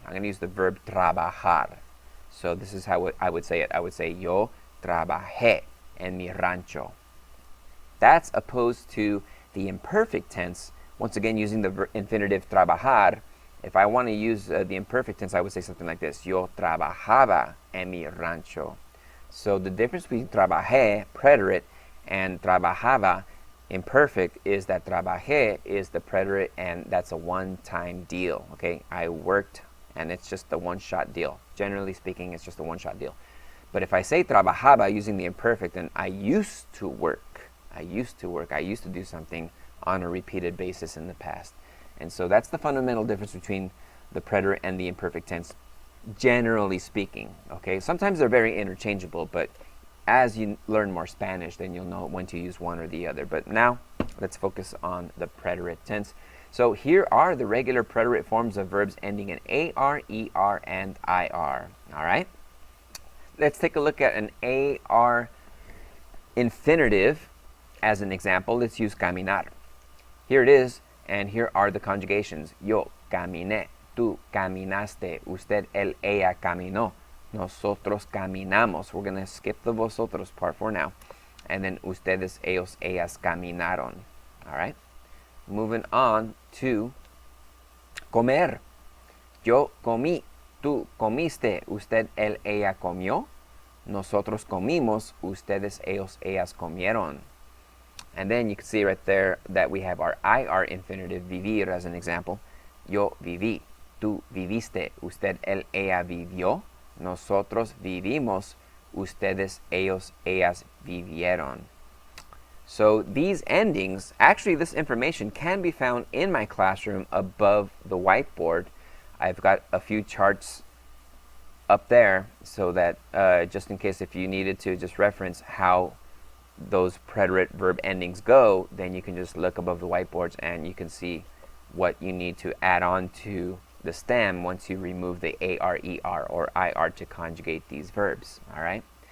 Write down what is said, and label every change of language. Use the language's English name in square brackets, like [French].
[English] I'm going to use the verb trabajar. So this is how I would say it. I would say, [Spanish] yo trabajé en mi rancho. [English] That's opposed to the imperfect tense, once again using the infinitive trabajar. If I want to use the imperfect tense, I would say something like this. [Spanish] Yo trabajaba en mi rancho. [English] So the difference between trabajé, preterite, and trabajaba, imperfect, is that trabajé is the preterite, and that's a one-time deal. Okay, I worked, and it's just a one-shot deal. Generally speaking, it's just a one-shot deal. But if I say trabajaba using the imperfect, then I used to work. I used to do something on a repeated basis in the past. And so that's the fundamental difference between the preterite and the imperfect tense, generally speaking. Okay, sometimes they're very interchangeable, but as you learn more Spanish, then you'll know when to use one or the other. But now, let's focus on the preterite tense. So here are the regular preterite forms of verbs ending in AR, ER, and IR. All right? Let's take a look at an AR infinitive as an example. Let's use caminar. Here it is. And here are the conjugations. [Spanish] Yo caminé, tú caminaste, usted, él, ella caminó, nosotros caminamos. [English] We're going to skip the vosotros part for now. And then [Spanish] ustedes, ellos, ellas caminaron. [English] All right? Moving on to comer. [Spanish] Yo comí, tú comiste, usted, él, ella comió, nosotros comimos, ustedes, ellos, ellas comieron. [English] And then you can see right there that we have our IR infinitive, vivir, as an example. [Spanish] Yo viví, tú viviste, usted, él, ella vivió, nosotros vivimos, ustedes, ellos, ellas vivieron. [English] So these endings, actually this information can be found in my classroom above the whiteboard. I've got a few charts up there so that just in case if you needed to just reference how those preterite verb endings go, then you can just look above the whiteboards and you can see what you need to add on to the stem once you remove the AR, ER, or IR to conjugate these verbs. All right?